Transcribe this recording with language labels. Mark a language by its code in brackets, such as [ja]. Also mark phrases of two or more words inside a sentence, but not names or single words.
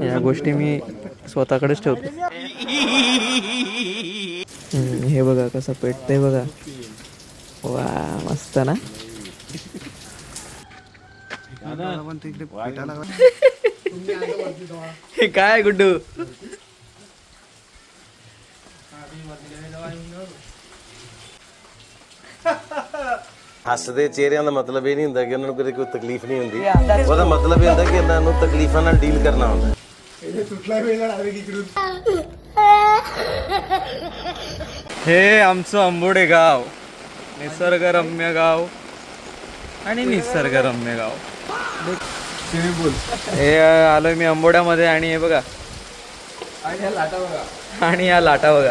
[mr] या गोष्टी मी स्वतःकडेच ठेवतो. हे बघा कसं पेटतंय बघा. वा, मस्त ना. हे काय गुड्डू. [pa] ਹੱਸਦੇ ਚਿਹਰਿਆਂ ਦਾ ਮਤਲਬ ਇਹ ਨਹੀਂ ਹੁੰਦਾ ਕਿ ਉਹਨਾਂ ਨੂੰ ਕੋਈ ਤਕਲੀਫ ਨਹੀਂ ਹੁੰਦੀ। ਉਹਦਾ ਮਤਲਬ ਇਹ ਹੁੰਦਾ ਕਿ ਇਹਨਾਂ ਨੂੰ ਤਕਲੀਫਾਂ ਨਾਲ ਡੀਲ ਕਰਨਾ ਹੁੰਦਾ। [mr] हे आमचं आंबोडे गाव, निसर्गरम्य गाव आणि निसर्गरम्य गाव. हे आलोय मी आंबोड्यामध्ये आणि हे बघा, आणि या लाटा बघा.